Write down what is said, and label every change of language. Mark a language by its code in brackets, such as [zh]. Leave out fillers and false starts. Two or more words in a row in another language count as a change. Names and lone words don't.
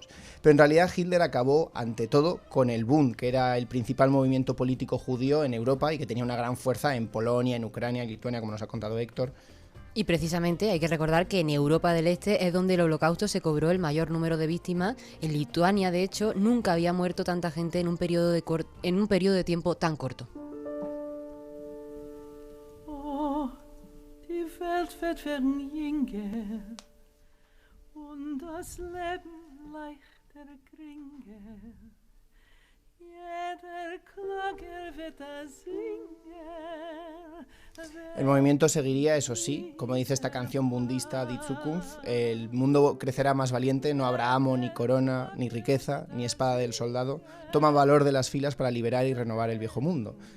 [es] Pero en realidad Hitler acabó, ante todo, con el Bund, que era el principal movimiento político judío en Europa y que tenía una gran fuerza en Polonia, en Ucrania, en Lituania, como nos ha contado Héctor. Y precisamente hay que recordar que en Europa del Este es donde el Holocausto se cobró el mayor número de víctimas. En Lituania, de hecho, nunca había muerto tanta gente en un periodo de tiempo tan corto. [yi] Oh, die Welt wird verjüngen und das Leben leichter kriegen. [es] El movimiento seguiría, eso sí, como dice esta canción bundista Die Zukunft, el mundo crecerá más valiente, no habrá amo, ni corona, ni riqueza, ni espada del soldado, toma valor de las filas para liberar y renovar el viejo mundo.